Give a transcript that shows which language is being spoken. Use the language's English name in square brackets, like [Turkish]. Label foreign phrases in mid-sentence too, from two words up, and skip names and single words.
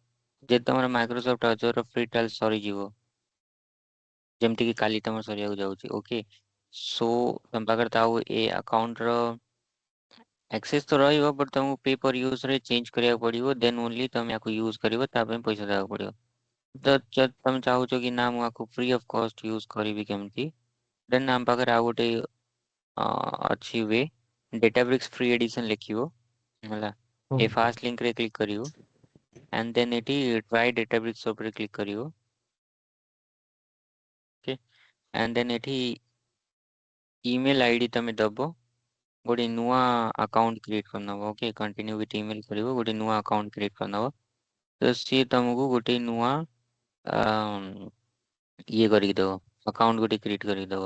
[Odia] ଯଦି ତମର ମାଇକ୍ରୋସଫ୍ଟ Azure ର [English] free trial [Odia] ସରିଯିବ, ଯେମିତି କି କାଲି ତମର ସରିବାକୁ ଯାଉଛି, [English] okay, so [Odia] ତମ ପାଖରେ ତ ଆଉ ଏ ଆକାଉଣ୍ଟ ର ଆକ୍ସେସ୍ ତ ରହିବ, ବଟ୍ ତମକୁ [English] pay per use [Odia] ରେ ଚେଞ୍ଜ କରିବାକୁ ପଡିବ, [English] then only [Odia] ତମେ ଆକୁ ୟୁଜ କରିବ, ତା ପାଇଁ ପଇସା ଦେବାକୁ ପଡିବ। ତ ଯଦି ତମେ ଚାହୁଁଛ କି ନା ମୁଁ ଆକୁ [English] free of cost use [Odia] କରିବି କେମିତି, ଦେନ୍ ଆମ ପାଖରେ ଆଉ ଗୋଟେ ଅଛି ୱେ। Databricks [English] free edition [Odia] ଲେଖିବ ହେଲା, ହଁ ଏ ଫାଷ୍ଟ ଲିଙ୍କରେ କ୍ଲିକ୍ କରିବ, [English] and then [Odia] ଏଠି try Databricks ଉପରେ କ୍ଲିକ୍ କରିବ, ଓକେ, [English] and then [Odia] ଏଠି [English] email ID [Odia] ତମେ ଦବ, ଗୋଟେ ନୂଆ [English] account create [Odia] କରିନବ, [English] okay, continue with email [Odia] କରିବ, ଗୋଟେ ନୂଆ [English] account create [Odia] କରିନବ। ତ ସିଏ ତମକୁ ଗୋଟେ ନୂଆ ଇଏ କରିକି ଦବ, ଆକାଉଣ୍ଟ ଗୋଟେ କ୍ରିଏଟ୍ କରିକି ଦବ।